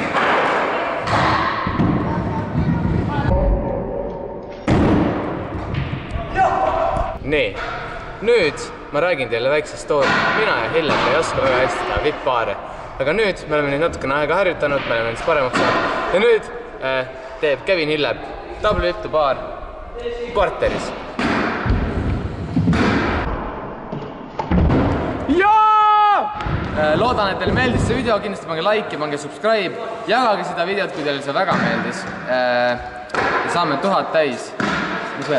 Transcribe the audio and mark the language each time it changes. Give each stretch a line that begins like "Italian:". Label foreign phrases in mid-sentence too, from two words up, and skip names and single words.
Estonian: Nii, nüüd ma räägin teile väikse story. Mina ja Hillep ei oska väga hästi teha vipp-paare. Aga nüüd me oleme neid natukene aega harjutanud, me oleme nendest paremaks saanud. Ja nüüd teeb Kevin Hillep
English: double whip
Estonian: to paar kvarteris. Loodan, et teile meeldis see video, kindlasti pange like ja pange subscribe, jagage seda videot, kui teile see väga meeldis. Saame 1000 täis. Mis veel?